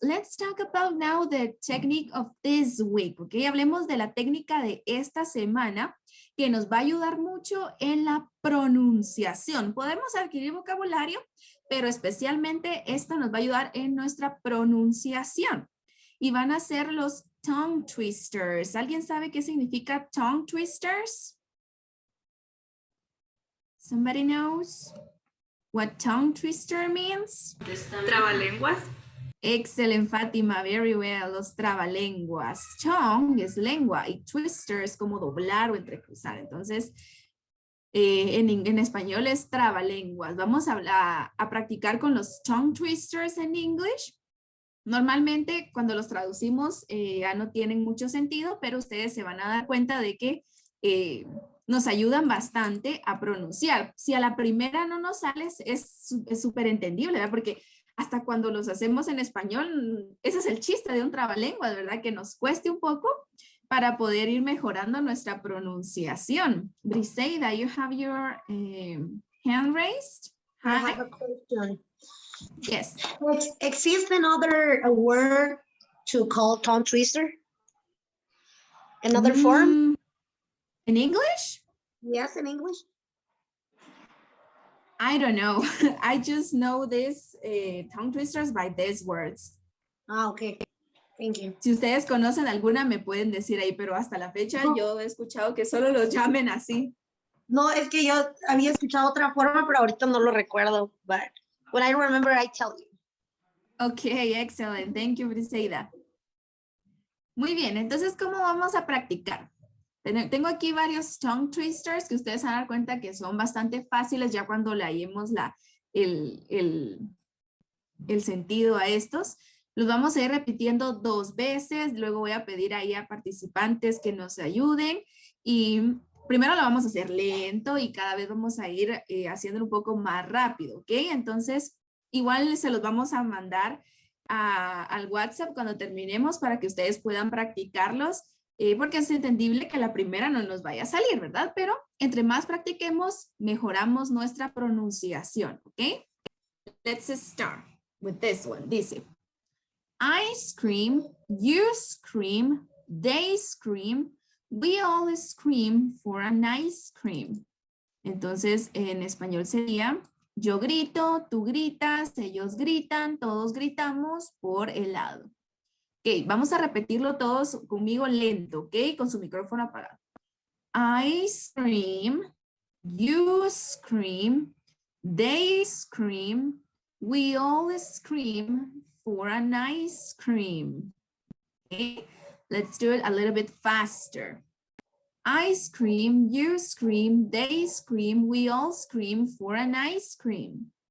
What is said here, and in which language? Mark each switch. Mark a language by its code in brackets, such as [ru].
[en] Let's talk about now the technique of this week. [es] Ok, hablemos de la técnica de esta semana que nos va a ayudar mucho en la pronunciación. Podemos adquirir vocabulario, pero especialmente esta nos va a ayudar en nuestra pronunciación. Y van a ser los tongue twisters. ¿Alguien sabe qué significa tongue twisters? [en] Somebody knows what tongue twister means? [es] Trabalenguas. [en] Excellent, Fátima. Very well. [es] Los trabalenguas. Tongue es lengua y twister es como doblar o entrecruzar. Entonces, en español es trabalenguas. Vamos a practicar con los tongue twisters en English. Normalmente cuando los traducimos ya no tienen mucho sentido, pero ustedes se van a dar cuenta de que nos ayudan bastante a pronunciar. Si a la primera no nos sale, es súper entendible, ¿verdad? Porque hasta cuando los hacemos en español, ese es el chiste de un trabalenguas, ¿verdad? Que nos cueste un poco para poder ir mejorando nuestra pronunciación. [en] Briseida, you have your hand raised? I have a question. Yes. Exists another word to call tongue twister? Another form? In English? Yes, in English. I don't know. I just know this tongue twisters by these words. Ah, okay. Thank you. [es] Si ustedes conocen alguna, me pueden decir ahí, pero hasta la fecha yo he escuchado que solo los llamen así. No, es que yo había escuchado otra forma, pero ahorita no lo recuerdo. [en] But when I remember, I tell you. Okay, excellent. Thank you, Briseida. [es] Muy bien, entonces, ¿cómo vamos a practicar? Tengo aquí varios tongue twisters que ustedes se van a dar cuenta que son bastante fáciles ya cuando le hallemos el sentido a estos. Los vamos a ir repitiendo 2 veces, luego voy a pedir ahí a participantes que nos ayuden y primero lo vamos a hacer lento y cada vez vamos a ir haciéndolo un poco más rápido, ¿ok? Entonces, igual se los vamos a mandar al WhatsApp cuando terminemos para que ustedes puedan practicarlos. Porque es entendible que la primera no nos vaya a salir, ¿verdad? Pero entre más practiquemos, mejoramos nuestra pronunciación, ¿ok? [en] Let's start with this one. Dice, I scream, you scream, they scream, we all scream for an ice cream. [es] Entonces, en español sería, yo grito, tú gritas, ellos gritan, todos gritamos por helado. Ok, vamos a repetirlo todos conmigo lento, ok, con su micrófono apagado. [en] I scream, you scream, they scream, we all scream for an ice cream. Okay, let's do it a little bit faster. I scream, you scream, they scream, we all scream for an ice cream.